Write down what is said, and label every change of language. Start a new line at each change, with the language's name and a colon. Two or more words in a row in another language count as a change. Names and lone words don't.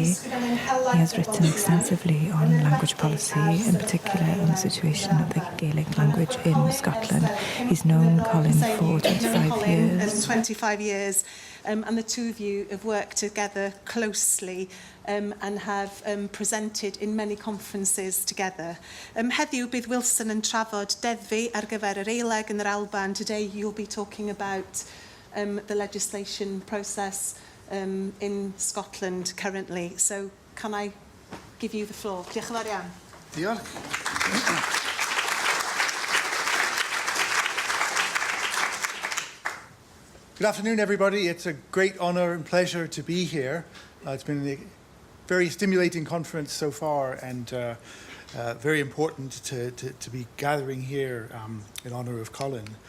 English: He has written extensively on language policy, in particular on the situation of the Gaelic language in Scotland. He's known Colin for 25 years. 25 years, and the two of you have worked together closely and have presented in many conferences together.
Welsh: Heddiw bydd Wilson yn trafod deddfi ar gyfer yr Eileg yn yr Alban.
English: Today you'll be talking about the legislation process in Scotland currently. So can I give you the floor?
Welsh: Diolch yn fawr iawn. Diolch.
English: Good afternoon, everybody. It's a great honour and pleasure to be here. It's been a very stimulating conference so far, and very important to be gathering here in honour of Colin.